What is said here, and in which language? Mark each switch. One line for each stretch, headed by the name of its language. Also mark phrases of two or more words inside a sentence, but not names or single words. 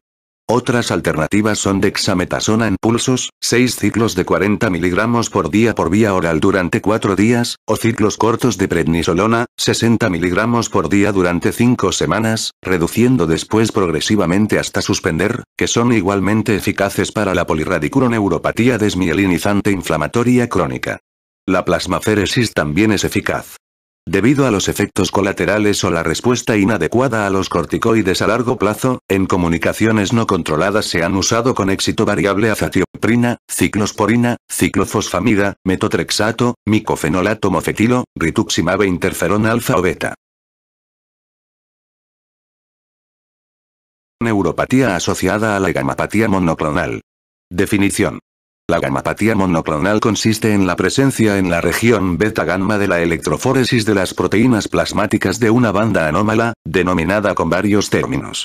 Spanish: Otras alternativas son dexametasona en pulsos, 6 ciclos de 40 mg por día por vía oral durante 4 días, o ciclos cortos de prednisolona, 60 mg por día durante 5 semanas, reduciendo después progresivamente hasta suspender, que son igualmente eficaces para la polirradiculoneuropatía desmielinizante inflamatoria crónica. La plasmaféresis también es eficaz. Debido a los efectos colaterales o la respuesta inadecuada a los corticoides a largo plazo, en comunicaciones no controladas se han usado con éxito variable azatioprina, ciclosporina, ciclofosfamida, metotrexato, micofenolato mofetilo, rituximab e interferón alfa o beta. Neuropatía asociada a la gamapatía monoclonal. Definición. La gamapatía monoclonal consiste en la presencia en la región beta-gamma de la electroforesis de las proteínas plasmáticas de una banda anómala, denominada con varios términos.